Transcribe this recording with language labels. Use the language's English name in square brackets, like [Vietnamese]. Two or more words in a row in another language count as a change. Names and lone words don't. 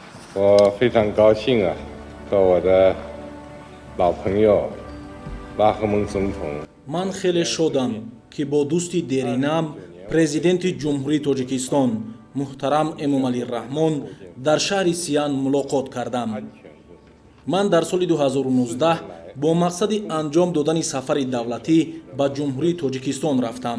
[Chinese] 我非常高兴啊，和我的老朋友巴赫蒙总统。 [Tajik] ман хеле шодам ки бо дӯсти деринам президенти ҷумҳурии тоҷикистон муҳтарам эмомалираҳмон дар шаҳри сиан мулоқот кардам. ман дар соли 2019 бо мақсади анҷом додани сафари давлатӣ ба ҷумҳурии тоҷикистон рафтам.